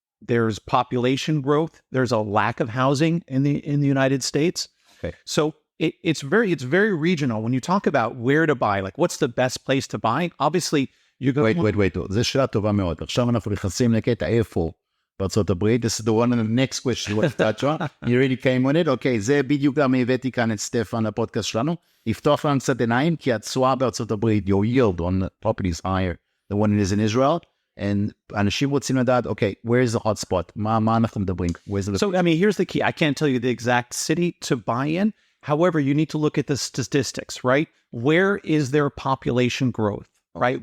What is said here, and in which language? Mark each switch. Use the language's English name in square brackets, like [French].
[English] There's population growth. There's a lack of housing in the United States. Okay. So it's very regional. When you talk about where to buy, like what's the best place to buy, obviously you go... Wait. [Hebrew] זו שאלה טובה מאוד. עכשיו אנחנו נכנסים לקטע איפה בארצות הברית. [English] This is the one and the next question. What's that, John? You really came on it? [Hebrew] אוקיי, זה בדיוק למה הבאתי כאן את סטפן לפודקאסט שלנו. לפתוח לנו קצת עיניים, כי התשואה בארצות הברית, [English] your yield on property is higher than what it is in Israel. And [Hebrew] אנשים רוצים לדעת, [English] okay, where is the hot spot? [Hebrew] מה אנחנו מדברים? [English] So, I mean, here's the key. I can't tell you the exact city to buy in. However, you need to look at the statistics, right? Where is their population growth, right?